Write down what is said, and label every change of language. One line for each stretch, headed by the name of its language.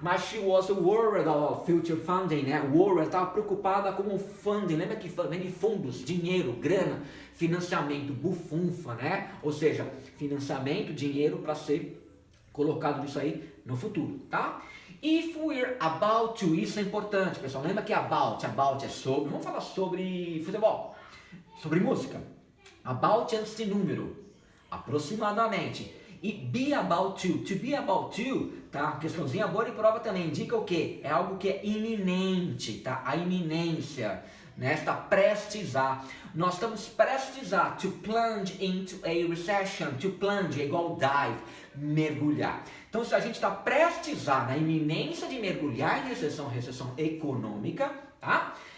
English: Mas she was worried about future funding, né?
Portuguese: Worried, estava preocupada com o funding, lembra que vem de fundos, dinheiro, grana, financiamento, bufunfa, né? Ou seja, financiamento, dinheiro para ser colocado nisso aí no futuro, tá?
English: If we're about to,
Portuguese: isso é importante, pessoal, lembra que about é sobre, vamos falar sobre futebol, sobre música, about antes de número, aproximadamente. E
English: be about to be about to,
Portuguese: tá? Questãozinha boa e prova também indica o que? É algo que é iminente, tá? A iminência, né? Está prestes a. Nós estamos prestes a
English: to plunge into a recession.
Portuguese: To plunge é igual dive, mergulhar. Então, se a gente está prestes a, na iminência de mergulhar em recessão econômica, tá?